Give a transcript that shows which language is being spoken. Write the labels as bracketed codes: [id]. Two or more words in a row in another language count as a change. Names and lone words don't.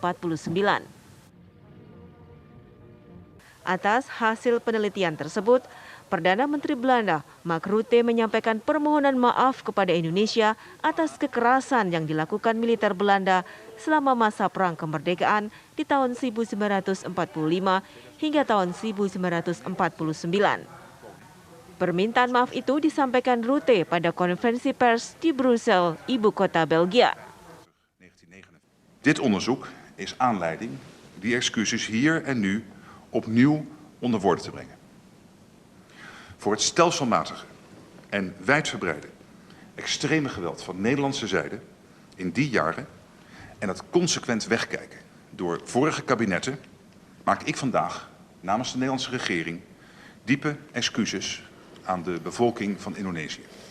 [id] Atas hasil penelitian tersebut, Perdana Menteri Belanda Mark Rutte menyampaikan permohonan maaf kepada Indonesia atas kekerasan yang dilakukan militer Belanda selama masa Perang Kemerdekaan di tahun 1945 hingga tahun 1949. Permintaan maaf itu disampaikan Rutte pada konferensi pers di Brussel, ibu kota Belgia. [nl] Dit onderzoek is aanleiding die excuses hier en nu opnieuw onder woorden te brengen. Voor het stelselmatige en wijdverbreide extreme geweld van Nederlandse zijde in die jaren en het consequent wegkijken door vorige kabinetten maak ik vandaag namens de Nederlandse regering diepe excuses aan de bevolking van Indonesië.